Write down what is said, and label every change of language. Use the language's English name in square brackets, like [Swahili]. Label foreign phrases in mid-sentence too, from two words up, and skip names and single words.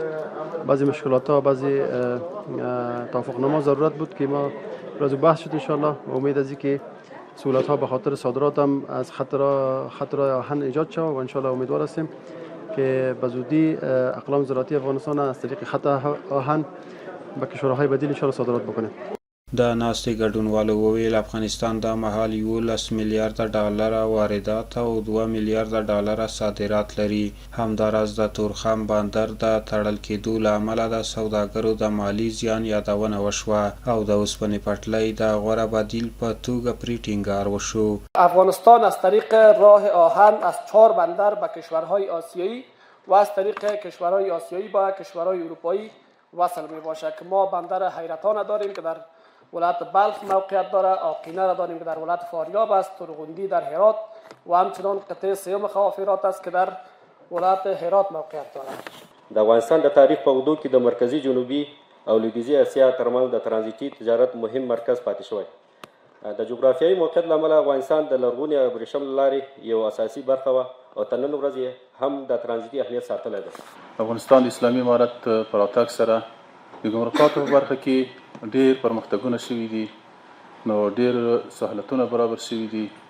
[Persian] بعضی مشکلات ها، بعضی توافقنامه ضرورت بود که ما راز بحث شد. انشاءالله امید از که سهولت ها به خاطر صادرات هم از خط آهن ایجاد شود و انشاءالله امیدوار هستیم که به زودی اقلام زراعتی افغانستان از طریق خط آهن به کشورهای بدیل انشاءالله صادرات بکنه. [Pashto] د ناستې ګډونوالو وویل افغانستان دا مهال 11 میلیارده ډالره واردات او 2 میلیارده ډالره صادرات لري. همداراز د تورخم بندر د تړل کېدو له امله د سوداګرو د مالي زیان یادونه وشوه او د اوسپنې پټلۍ د غوره بدیل په توګه پرې ټینګار وشو. [Persian] افغانستان از طریق راه آهن از 4 بندر به کشورهای آسیایی و از طریق کشورهای آسیایی با کشورهای اروپایی وصل می باشه که ما بندر حیرتان داریم که در ولایت بلخ موقعیت داره، آقینه را داریم که در ولایت فاریاب است، ترغندی در هرات و همچنان قطعه سیوم خوافرات است که در ولایت هرات موقعیت دارد. [Pashto] د افغانستان د تاریخ په اوږدو کې د مرکزی جنوبي او لویدیځي اسیا ترمنځ د ترانزیتي تجارت مهم مرکز پاتې شوی. د جغرافیایي موقعیت له امله افغانستان د لرغوني ابریشم له لارې یو اساسي برخه وه او تر نن ورځې هم د ترانزیتي اهمیت ساتلی ده. افغانستان د اسلامي امارت په راتګ سره د ګمرکاتو په برخه کې ډېر پرمختګونه شوي دي، نو ډېر سهولتونه برابر شوي دي.